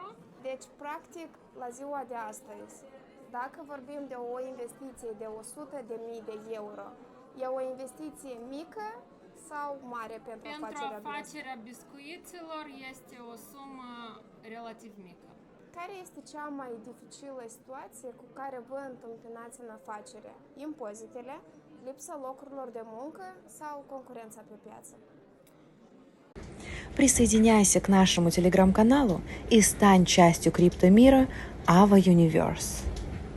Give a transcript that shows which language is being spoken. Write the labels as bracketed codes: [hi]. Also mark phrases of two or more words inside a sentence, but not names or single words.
[ro] Deci, practic, la ziua de astăzi, dacă vorbim de o investiție de 100.000 de euro, e o investiție mică sau mare pentru afacerea biscuiților este o sumă relativ mică. Care este cea mai dificilă situație cu care vă întâmpinați în afacere? Impozitele, lipsa locurilor de muncă sau concurența pe piață? [ru] Присоединяйся к нашему телеграм-каналу и стань частью криптомира Ava Universe.